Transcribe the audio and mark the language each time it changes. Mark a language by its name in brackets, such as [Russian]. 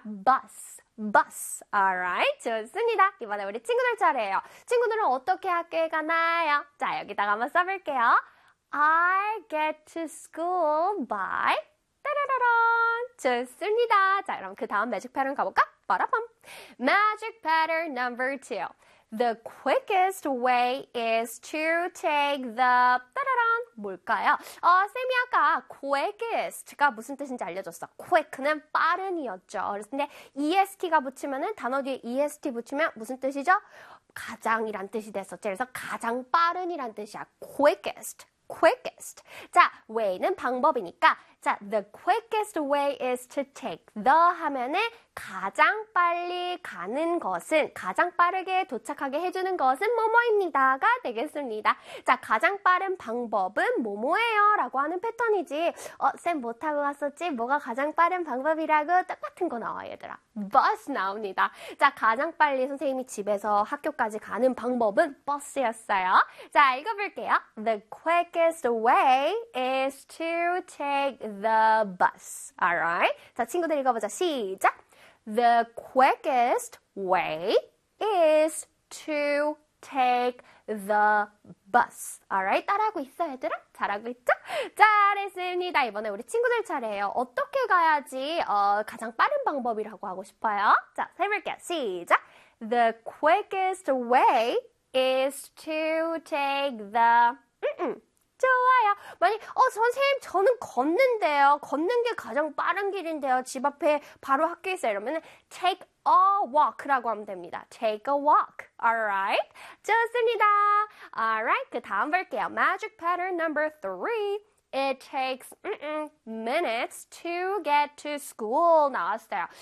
[English] bus. bus. Alright, [Korean] 좋습니다. 이번에 우리 친구들 차례예요. 친구들은 어떻게 학교에 가나요? 자, 여기다가 한번 써볼게요. [English] I get to school by 따라라란. [Korean] 좋습니다. 자, 그럼 그 다음 매직 패턴 가볼까? [English] 빠라밤. Magic pattern number two. The quickest way is to take the 따라란 뭘까요? [Korean] 쌤이 아까 quickest가 무슨 뜻인지 알려줬어. quick는 빠른이었죠. 그래서 근데 est가 붙이면은 단어 뒤에 est 붙이면 무슨 뜻이죠? 가장이란 뜻이 됐었지. 그래서 가장 빠른이란 뜻이야. [English] quickest, quickest. [Korean] 자, way는 방법이니까. 자, [English] the quickest way is to take the [Korean] 하면은 가장 빨리 가는 것은, 가장 빠르게 도착하게 해주는 것은 뭐뭐입니다가 되겠습니다. 자, 가장 빠른 방법은 뭐뭐예요? 라고 하는 패턴이지. 쌤뭐 타고 갔었지? 뭐가 가장 빠른 방법이라고 똑같은 거 나와, 얘들아. 버스 나옵니다. 자, 가장 빨리 선생님이 집에서 학교까지 가는 방법은 버스였어요. 자, 읽어볼게요. [English] The quickest way is to take the bus. Alright. [Korean] 자, 친구들 읽어보자. 시작. [English] The quickest way is to take the bus. Alright. [Korean] 따라하고 있어, 얘들아? 잘하고 있죠? 잘했습니다. 이번에 우리 친구들 차례예요. 어떻게 가야지, 가장 빠른 방법이라고 하고 싶어요? 자, 해볼게요. 시작. [English] The quickest way is to take the [Korean] 좋아요. 만약 선생님 저는 걷는데요. 걷는 게 가장 빠른 길인데요. 집 앞에 바로 학교 있어요. 이러면 [English] take a walk [Korean] 라고 하면 됩니다. [English] Take a walk. Alright. [Korean] 좋습니다. [English] Alright. [Korean] 그 다음 볼게요. [English] Magic pattern number three. It takes minutes to get to school. [Korean] 나왔어요.